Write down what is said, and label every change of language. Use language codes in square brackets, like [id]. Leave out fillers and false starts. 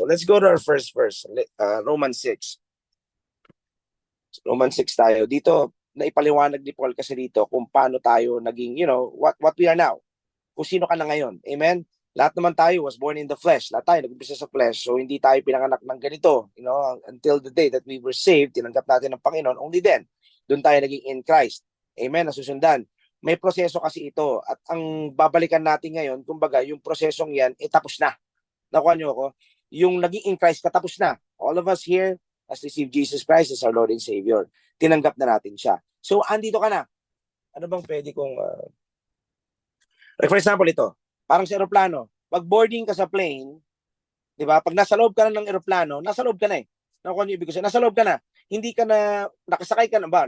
[en] So, let's go to our first verse, Romans 6. [tl] Romans 6 tayo. Dito, naipaliwanag ni Paul kasi dito kung paano tayo naging, [en] what we are now. [tl] Kung sino ka na ngayon. Amen? Lahat naman tayo [en] was born in the flesh. [tl] Lahat tayo nag-umpisa sa flesh. So, hindi tayo pinanganak ng ganito. [en] Until the day that we were saved, [tl] tinanggap natin ng Panginoon, [en] only then, [tl] doon tayo naging [en] in Christ. [tl] Amen? Nasusundan. May proseso kasi ito. At ang babalikan natin ngayon, kumbaga, yung prosesong yan, tapos na. Nakuha niyo ako? Yung naging in Christ, katapos na. [en] All of us here has received Jesus Christ as our Lord and Savior. [tl] Tinanggap na natin siya. So, andito ka na. Ano bang pwede kong... Like for example, ito. Parang sa aeroplano. Pag boarding ka sa plane, di ba? Pag nasa loob ka na ng aeroplano, nasa loob ka na eh. Nakuha niyo ibig sabihin? Nasa loob ka na. Hindi ka na, nakasakay ka na ba?